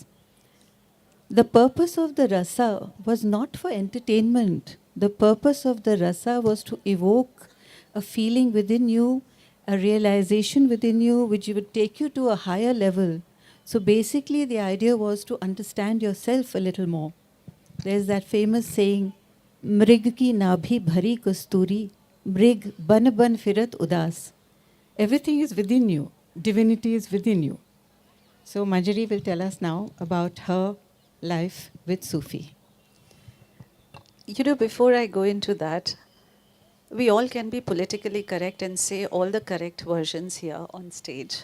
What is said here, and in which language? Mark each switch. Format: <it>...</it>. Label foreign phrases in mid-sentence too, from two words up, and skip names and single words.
<en>The purpose of the rasa was not for entertainment. The purpose of the rasa was to evoke a feeling within you, a realization within you, which would take you to a higher level. So basically, the idea was to understand yourself a little more. There's that famous saying,</en> <hi>मृग की नाभि भरी कस्तूरी, मृग बन बन फिरत उदास.</hi> <en>Everything is within you. Divinity is within you. So Manjari will tell us now about her life with Sufi. You know, before I go into that, we all can be politically correct and say all the correct versions here on stage.</en>